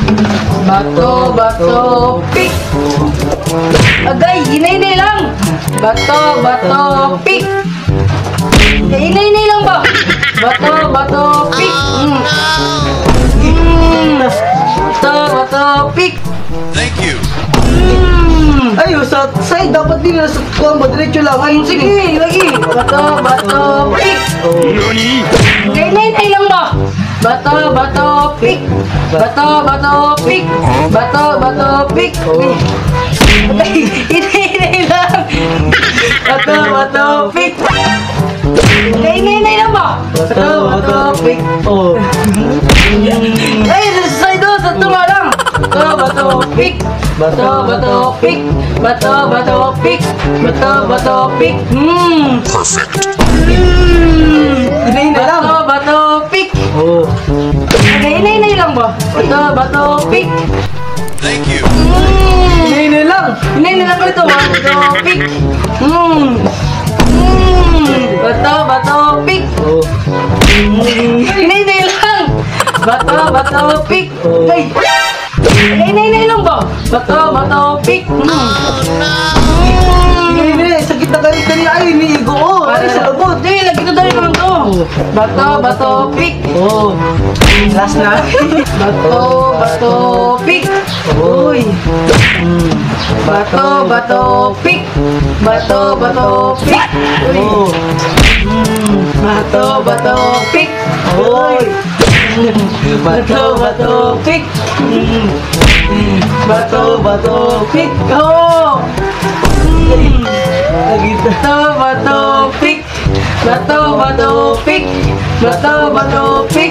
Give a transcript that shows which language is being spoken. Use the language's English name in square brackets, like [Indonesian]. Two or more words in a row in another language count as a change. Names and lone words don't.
[Cebuano] Bato, bato, pick. Agay, hinay-hinay lang. Bato, bato, pick. Hinay-hinay lang ba? Bato, bato, pick. Bato, bato, pick. [English] Thank you. [Cebuano] Ay, sa side dapat din nasa kuha mo, diretso lang. Ay, Sige, lagi. Bato, bato, pick. Hinay-hinay lang ba? Bato, bato, pick. Bato, bato, pick. Bato, bato, pick. Hinay-hinay lang. Bato, bato, pick. Hinay-hinay lang ba? Bato, bato, pick. Oh. Ay, sa side do, sa tunga lang. Bato, bato, pick. Bato, bato, pick. Bato, bato, pick. Bato, bato, pick. Perfect. Hinay-hinay lang. Bato, bato, pick. Oh. Hinay-hinay lang ba? Bato, bato, pick. [English] Thank you. [Cebuano] Hinay-hinay lang. Hinay-hinay lang ito. Bato, pick. Bato, bato, pick. Oh. Hinay-hinay lang. Bato, bato, pick. Ay. Hinay-hinay lang ba? Bato, bato, pick. Hinay-hinay. Sakit na kanina. Ay, iniigo. Oh, ay, sa labot. Hindi, lagi na dali naman to. Bato, bato, pick. Oh. Last na. Bato, bato, pick. Uy. Bato, bato, pick. Bato, bato, pick. Uy. Oh. Bato, bato, pick. Oy. Bato, bato, pick. Bato, bato. Pick. Oh. Nagita. Bato, bato, pick. Bato, bato, pick. Bato, bato, pick.